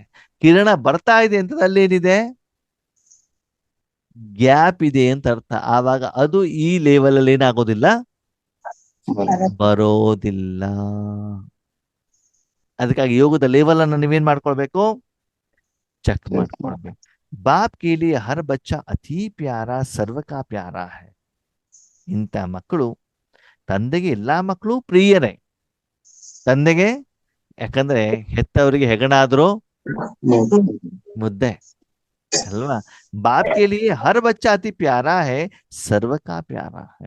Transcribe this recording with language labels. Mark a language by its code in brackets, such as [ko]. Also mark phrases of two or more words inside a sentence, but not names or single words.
[kn] ಕಿರಣ ಬರ್ತಾ ಇದೆ ಅಂತ ಅಲ್ಲೇನಿದೆ? ಗ್ಯಾಪ್ ಇದೆ ಅಂತ ಅರ್ಥ. ಆವಾಗ ಅದು ಈ ಲೆವೆಲ್ ಅಲ್ಲಿ ಏನಾಗೋದಿಲ್ಲ, ಬರೋದಿಲ್ಲ. ಅದಕ್ಕಾಗಿ ಯೋಗದ ಲೆವೆಲ್ ಅನ್ನ ನೀವೇನ್ ಮಾಡ್ಕೊಳ್ಬೇಕು? ಚೆಕ್ ಮಾಡ್ಕೊಳ್ಬೇಕು. [hi] बाप के लिए हर बच्चा अति प्यारा, सर्व का प्यारा है. [kn] ಇಂಥ ಮಕ್ಕಳು, ತಂದೆಗೆ ಎಲ್ಲಾ ಮಕ್ಕಳು ಪ್ರಿಯರೇ. ತಂದೆಗೆ ಯಾಕಂದ್ರೆ ಹೆತ್ತವರಿಗೆ ಹೆಗಣಾದ್ರು ಮುದ್ದೆ ಅಲ್ವಾ? [hi] बाप के लिए हर बच्चा अति प्यारा है, सर्व का प्यारा है.